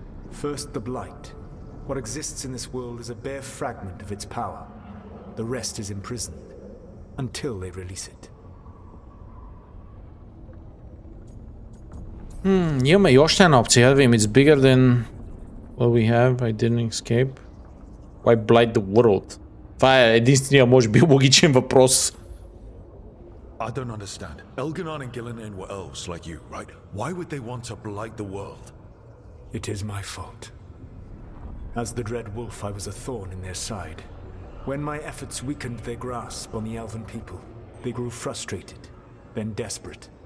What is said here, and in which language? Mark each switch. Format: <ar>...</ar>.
<en>First, the Blight. What exists in this world is a bare fragment of its power. The rest is imprisoned, until they release it.</en> <bg>Имаме и още една опция. Да видим.</bg> <en>It's bigger than what we have. I didn't escape. Why blight the world?</en> <bg>Това е единствения, може би, логичен въпрос.</bg> <en>I don't understand. Elganon and Gillenane were elves like you, right? Why would they want to blight the world? It is my fault. As the Dread Wolf, I was a thorn in their side. When my efforts weakened their grasp on the Elven people, they grew frustrated, then desperate.</en>